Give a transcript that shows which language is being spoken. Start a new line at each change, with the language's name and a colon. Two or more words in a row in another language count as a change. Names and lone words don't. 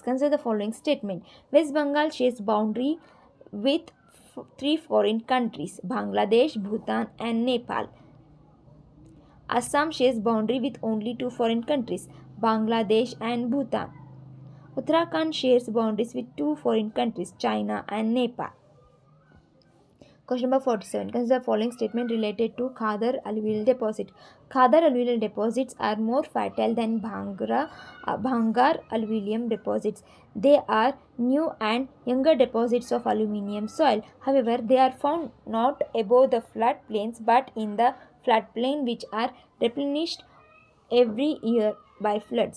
English: Consider the following statement. West Bengal shares boundary with 3 foreign countries: Bangladesh, Bhutan and Nepal. Assam shares boundary with only 2 foreign countries: Bangladesh and Bhutan. Uttarakhand shares boundaries with 2 foreign countries: China and Nepal. Question number 47. Consider the following statement related to Khadar alluvial deposit. Khadar alluvial deposits are more fertile than Bhangar alluvium deposits. They are new and younger deposits of aluminium soil. However, they are found not above the floodplains but in the floodplain, which are replenished every year by floods.